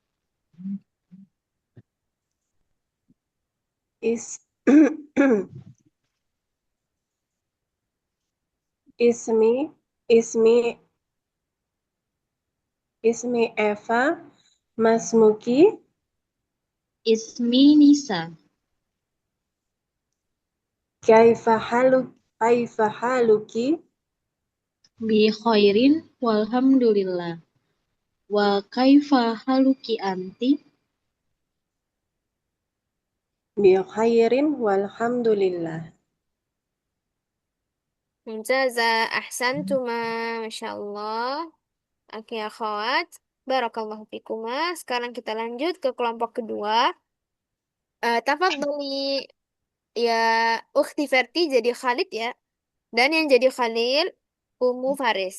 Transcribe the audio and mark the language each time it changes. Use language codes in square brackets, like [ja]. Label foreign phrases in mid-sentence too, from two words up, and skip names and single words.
[ar] اس اسمي اسمي اسمي إيفا. ما اسمك. اسمي نسا. كيف حالك? بخير والحمد لله. وكيف حالك أنت? بخير والحمد لله. ممتازة، أحسنتما, ما شاء الله. أوكي، أخوات. بارك الله فيكما. [id] Sekarang kita lanjut ke kelompok kedua. [ar] تفضلي يا أختي [id] Ferti jadi Khalid ya. Dan yang jadi Khalil, Ummu Faris.